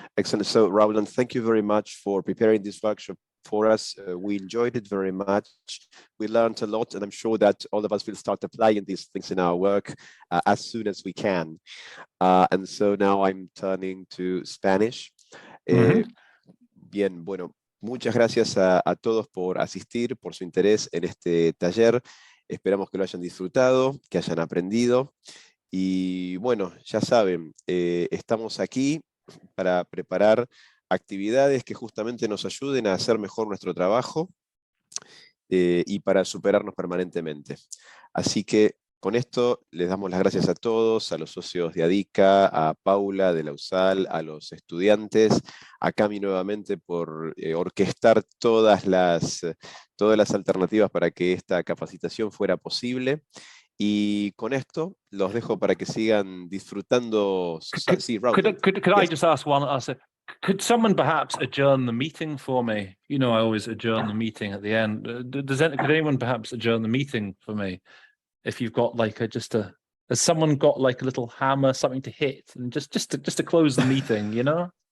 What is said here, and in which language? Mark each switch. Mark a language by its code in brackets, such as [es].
[en] So, Roland, thank you very much for preparing this workshop for us. We enjoyed it very much. We learned a lot, and I'm sure that all of us will start applying these things in our work as soon as we can. And so now I'm turning to Spanish. [es] Bien, bueno, muchas gracias a todos por asistir, por su interés en este taller. Esperamos que lo hayan disfrutado, que hayan aprendido. Y bueno, ya saben, estamos aquí para preparar actividades que justamente nos ayuden a hacer mejor nuestro trabajo y para superarnos permanentemente. Así que con esto les damos las gracias a todos, a los socios de ADICA, a Paula de la USAL, a los estudiantes, a Cami nuevamente por orquestar todas las alternativas para que esta capacitación fuera posible. Y con esto los dejo para que sigan disfrutando. Sí, Raúl. [en] Could I just ask one? Could someone perhaps adjourn the meeting for me? You know, I always adjourn the meeting at the end. Could anyone perhaps adjourn the meeting for me? If you've got like has someone got like a little hammer, something to hit, and just to close the meeting, you know?